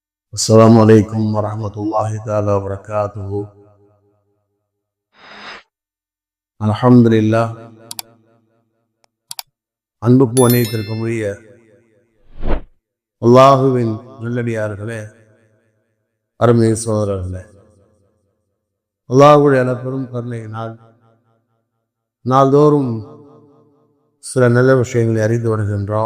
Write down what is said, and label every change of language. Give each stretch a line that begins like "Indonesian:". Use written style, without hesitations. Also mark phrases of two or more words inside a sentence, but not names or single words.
Arabic: السلام عليكم ورحمة الله تعالى وبركاته. الحمد لله.
Tamil: அன்புக்கு வணிகத்திற்கும் உரிய அல்லாஹுவின் நல்லடியார்களே, அருமை சோதரர்களே, அல்லாஹுடைய பெரும் கருணையினால் நாள்தோறும் சில நல்ல விஷயங்களை அறிந்து வருகின்றோம்.